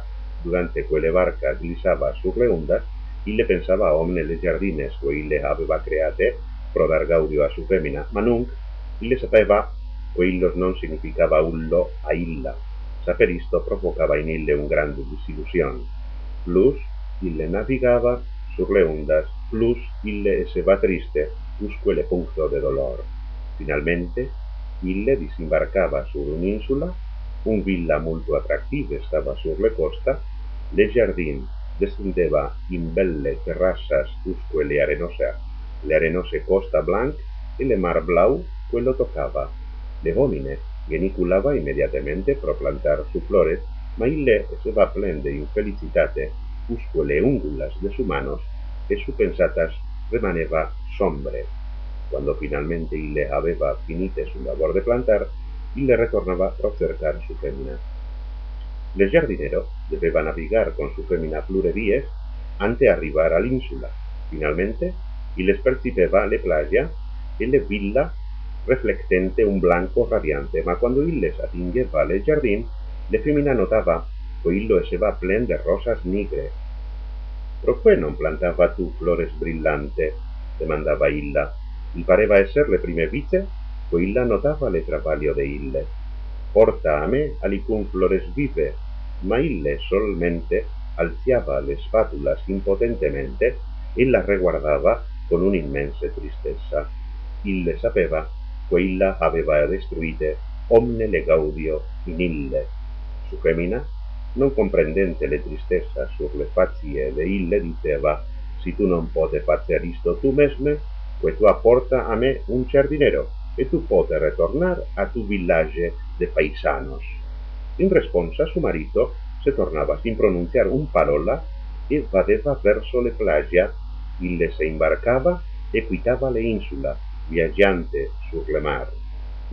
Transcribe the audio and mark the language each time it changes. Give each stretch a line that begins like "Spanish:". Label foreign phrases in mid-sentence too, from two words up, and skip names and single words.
Interlingua: Durante quelle barca glissava sur le ondas, ille pensava a omne le jardines que ille aveva create pro dar gaudio a su femina, ma nunc ille sapeva que illos non significava ullo a illa. Saper isto provocava in ille un grande disilusión. Plus, ille navigava sur le ondas, plus ille esseva triste usque le puncto de dolor. Finalmente, ille disembarcava sur un'insula, un villa multo attractive stava sur le costa, le jardin descendeva in belle terrassas usque le arenose costa blanc e le mar blau quello toccava. Le homine geniculava immediatamente pro plantar su flores, ma ille esseva plen de infelicitate usque le ungulas de su manos e su pensatas remaneva sombre. Quando finalmente ille aveva finite su labor de plantar, ille retornava pro cercar su femina. Le jardinero debeva navigar con su femina plure dies ante arribar all'insula. Finalmente, illes percipeva le playa e le villa reflectente un blanco radiante, ma quando illes atingeva le jardin, le femina notava que illo esseva plen de rosas nigre. «Proque non plantava tu flores brillante?» demandava illa. Il pareva esser le prime vice, que illa notava le trabalio de ille. «Porta a me alicun flores vive», ma ille solmente alziava le spatulas impotentemente e la reguardava con un'immense tristezza. Ille sapeva que illa aveva destruite omne le gaudio in ille. Su femina, non comprendente le tristezas sur le facie de ille, diceva: «Si tu non pote facer isto tu mesme, que tu apporta a me un jardinero, e tu pote retornar a tu village de paisanos». In responsa, su marito se tornava sin pronunciar un parola e vadeva verso le playa. Ille se imbarcava e quitava le insula, viaggiante sur le mar.